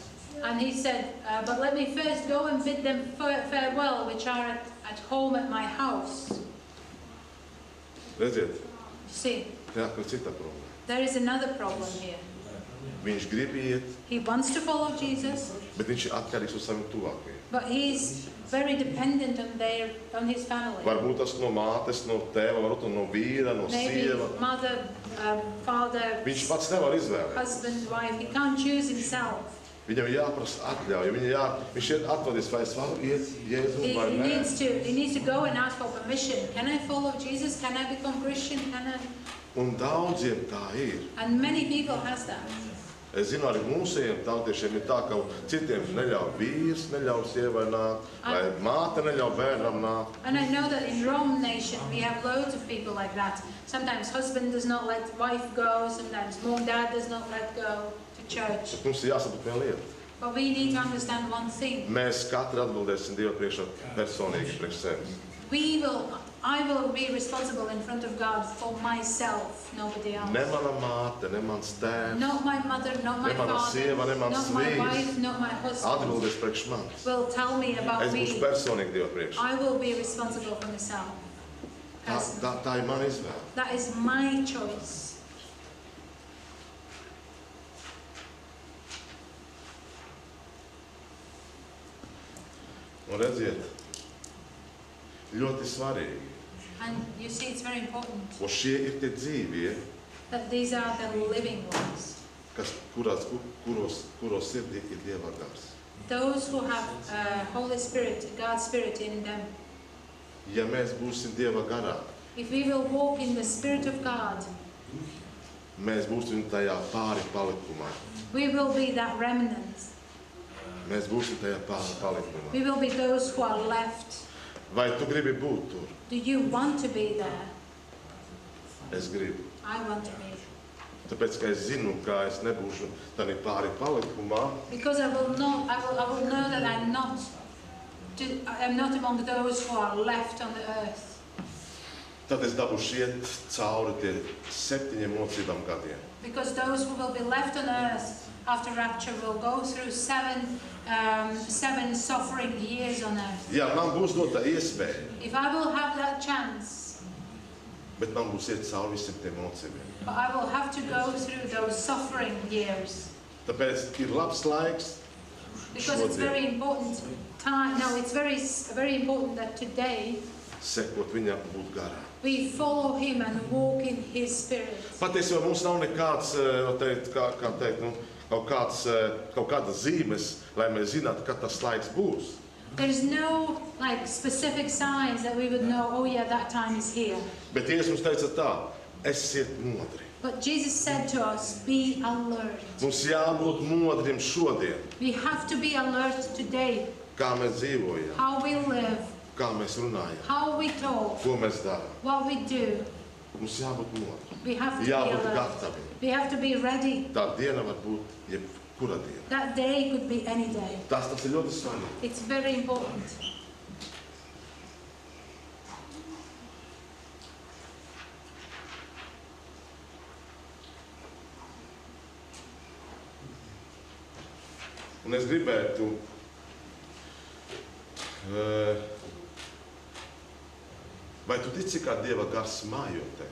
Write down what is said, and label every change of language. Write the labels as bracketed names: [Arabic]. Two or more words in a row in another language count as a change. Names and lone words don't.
[English] And he said, but let me first go and bid them farewell, which are at home at my house. [Latvian] Redziet, [English] See, [Latvian] tā ir cita problēma. [English] there is another problem here. [Latvian] Viņš grib iet, [English] He wants to follow Jesus, [Latvian] bet viņš ir atkarīgs no saviem tuvākajiem. [English] but he's very dependent on his family. [Latvian] Varbūt tas no mātes, no tēva, varbūt no vīra, no [English] Maybe [Latvian] sieva. [English] mother, father, [Latvian] Viņš pats nevar izvēlēt. [English] husband, wife. He can't choose himself. [Latvian] Viņam jāprasa atļauja, viņš iet atvadīs, vai es varu iet Jēzu vai [English] He nē. needs to go and ask for permission. Can I follow Jesus? Can I become Christian? Can I? [Latvian] Un daudziem tā ir. [English] And many people has that. [Latvian] Es zinu, arī mūsējiem tautiešiem ir tā, ka citiem neļauj vīrs, neļauj sievai nākt, vai māte neļauj bērnam nākt. [English] And I know that in Rome nation we have loads of people like that. Sometimes husband does not let wife go. Sometimes mom, dad does not let go to church. [Latvian] Bet mums ir jāsaprot viena lieta. [English] But we need to understand one thing. [Latvian] Mēs katru atbildēsim Dievu priekšā personīgi priekš sevis. [English] I will be responsible in front of God for myself, nobody else. [Latvian] Ne mana māte, ne mans tēvs, [English] Not my mother, not my [Latvian] Ne mana [English] father, [Latvian] sieva, ne mans [English] not my [Latvian] vīrs. [English] wife, not my husband [Latvian] atbildēs priekš manis. [English] will tell me about [Latvian] Es būšu [English] me. [Latvian] personīgi Dievu priekšā. [English] I will be responsible for myself. [Latvian] Tā ir mana izvēle. [English] That is my choice. [Latvian] Un redziet, ļoti svarīgi, [English] And you see, it's very important [Latvian] un šie ir tie dzīvie, [English] that these are the living ones, [Latvian] kuros sirdī ir Dieva gars. [English] Those who have Holy Spirit, God's Spirit in them. [Latvian] Ja mēs būsim Dieva garā, [English] If we will walk in the Spirit of God, [Latvian] mēs būsim tajā pāri palikumā. [English] we will be that remnant. [Latvian] Mēs būsim tajā pāri palikumā. [English] We will be those who are left. [Latvian] Vai tu gribi būt tur? [English] Do you want to be there? [Latvian] Es gribu. [English] I want to be. [Latvian] Tāpēc, ka es zinu, ka es nebūšu tādā pāri palikumā, [English] Because I will know that I'm not among those who are left on the earth. [Latvian] tad es dabūšu iet cauri tie 7 mocībām gadiem. [English] Because those who will be left on earth after rapture will go through seven suffering years on earth. [Latvian] Jā, man būs dota iespēja, [English] If I will have that chance, [Latvian] bet man būs iet cauri visiem tiem mocībiem. [English] but I will have to go through those suffering years. [Latvian] Tāpēc ir labs laiks [English] Because it's very important time. No, it's very important that today [Latvian] sekot viņam, būt garā. [English] we follow Him and walk in His Spirit. [Latvian] Patiesībā mums nav nekāds, kaut kādas zīmes, lai mēs zinātu, kad tas laiks būs. [English] There is no specific signs that we would know, oh yeah, that time is here. [Latvian] Bet Jēzus mums teica tā, esiet modri. [English] But Jesus said to us, be alert. [Latvian] Mums jābūt modriem šodien, [English] We have to be alert today. [Latvian] kā mēs dzīvojam, [English] How we live, [Latvian] kā mēs runājam, [English] how we talk, [Latvian] ko mēs darām. [English] what we do. [Latvian] Mums jābūt modri, [English] We have to be [Latvian] jābūt [English] alert. [Latvian] gataviem. [English] We have to be ready. [Latvian] Tā diena var būt jebkura diena. [English] That day could be any day. [Latvian] Tas ir ļoti svarīgi. [English] It's very important. [Latvian] Un es gribētu vai tu tici, kā Dieva gars mājo tevi?